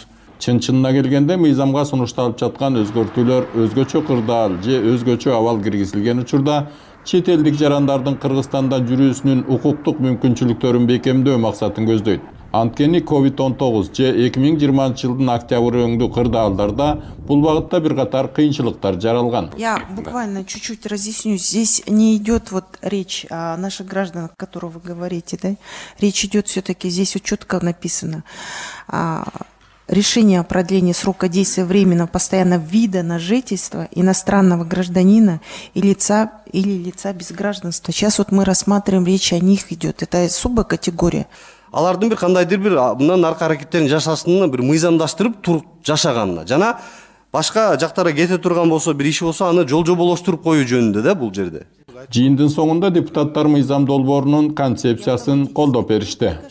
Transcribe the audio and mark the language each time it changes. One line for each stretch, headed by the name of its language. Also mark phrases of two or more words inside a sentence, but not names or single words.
Kyrgyz: Чын-чынына келгенде мыйзамга сунушталып жаткан өзгөртүүлөр өзгөчө кырдаал же өзгөчө абал киргизилген учурда чет элдик жарандардын Кыргызстанда жүрүүсүнүн укуктук мүмкүнчүлүктөрүн бекемдөө максатын көздөйт. Анткени COVID-19 же 2020-жылдын октябрь өңдүү кырдаалдарда бул багытта бир катар кыйынчылыктар жаралган.
Russian: Я буквально чуть-чуть разъясню. Здесь не идет речь о наших гражданах, о которых вы говорите, да? Речь идет все-таки, здесь вот четко написано. Решение о продлении срока действия временного постоянного вида на жительство иностранного гражданина и лица без гражданства. Сейчас вот мы рассматриваем, речь о них идет. Это особая категория.
Kyrgyz: Алардын бир кандайдыр бир мындан аркы аракеттерин жашашына бир мыйзамдаштырып туруп жашаганына жана башка жактарга кете турган болсо бир иши болсо аны жолжоболоштуруп коюу жөнүндө да бул жерде. Жыйындын соңунда депутаттар мыйзам долбоорунун концепциясын колдоп беришти.